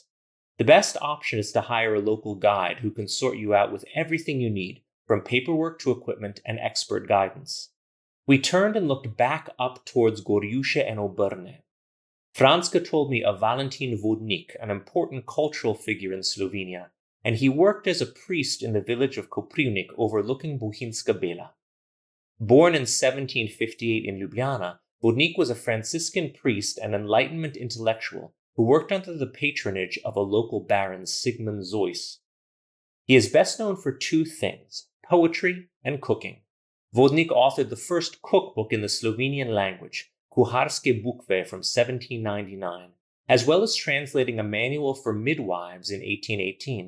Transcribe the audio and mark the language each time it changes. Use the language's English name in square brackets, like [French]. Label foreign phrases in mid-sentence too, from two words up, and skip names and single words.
[English] The best option is to hire a local guide who can sort you out with everything you need, from paperwork to equipment and expert guidance. We turned and looked back up towards Gorjuše and Oberne. Franska told me of Valentin Vodnik, an important cultural figure in Slovenia, and he worked as a priest in the village of Koprivnik overlooking Bohinjska Bela. Born in 1758 in Ljubljana, Vodnik was a Franciscan priest and Enlightenment intellectual who worked under the patronage of a local baron, Sigmund Zois. He is best known for two things, poetry and cooking. Vodnik authored the first cookbook in the Slovenian language, Kuharske Bukve from 1799, as well as translating a manual for midwives in 1818.